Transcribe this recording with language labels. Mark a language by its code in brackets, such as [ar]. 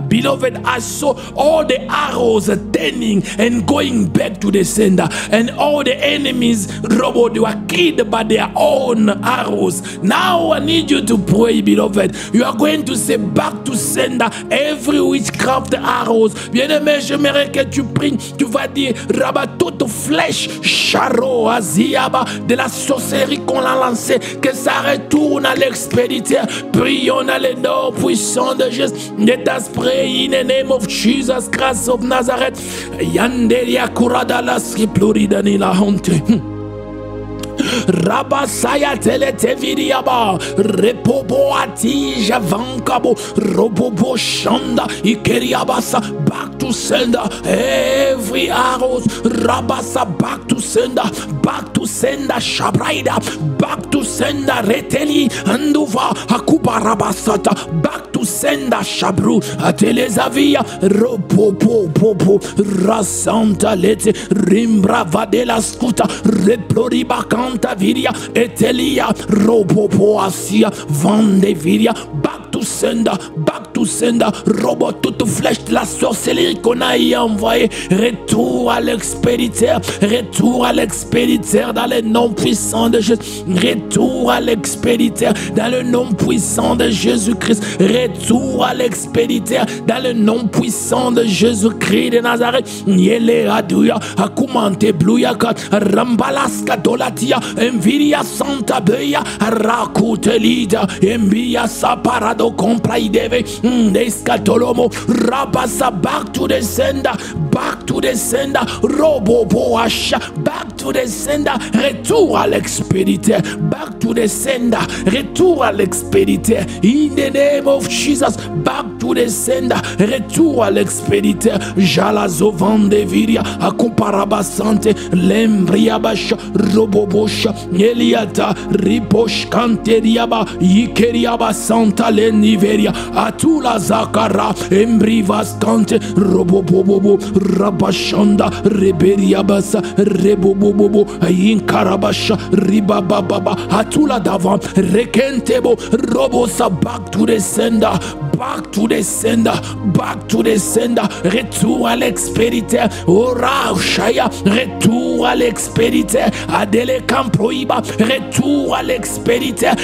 [en] Beloved, I saw all the arrows turning and going back to the sender, and all the enemies, Robo, they were killed by their own arrows. Now I need you to pray, beloved. You are going to say back to sender every witchcraft arrows. [fr] Bien-aimé, j'aimerais que tu pries. Tu vas dire, Rabat, toute flèche, charo, aziaba, de la sorcellerie qu'on a lancée, que ça retourne à l'expéditeur. Prions dans le nom puissant de Jésus. [en] Let us pray in the name of Jesus Christ of Nazareth. Yanderia kuradalas kipluridanila honte. Rabasaya teleteviriaba repobo atija vankabo robobo shanda ikeriabasa. Back to sender every arrows. Rabasa back to sender, back to sender shabraida, back to sender reteli anduva akuba rabasata, back to sender shabru atelezavia ropopo popo rasanta lete rimbra vadela skuta reploriba canta viria etelia ropopo asia vande viria. Back to sender, back to sender. [fr] Robot toute flèche de la sorcellerie qu'on a y envoyé. Retour à l'expéditeur, retour à l'expéditeur dans le nom puissant de Jésus. Retour à l'expéditeur dans le nom puissant de Jésus-Christ. Retour à l'expéditeur dans le nom puissant de Jésus-Christ de Nazareth. Yele aduya akumante bluyakat rambalaska dolatia enviria santa beya rakutelida envia saparado compraideve descatolomo rabasa. [en] Back to the sender, back to the sender. Robobo asha, back to the sender. [fr] Retour à l'expéditeur, [en] back to the sender. [fr] Retour à l'expéditeur. [en] In the name of Jesus, back to the sender. [fr] Retour à l'expéditeur. Jalazo vandeviria akumparabasante lembriabasha robobosha eliata riposh kanteriaba yikeriaba santa leniveria atula zakara embrivas kante robobobobo rabashanda reberiabasa rebobobobo yinkarabasha ribababa atula davan rekentebo robosa. [en] Back to the sender, back to the sender, back to the sender. [fr] Retour à l'expéditeur. Ora Shaya, retour à l'expéditeur. Adele Camproiba, retour à l'expéditeur.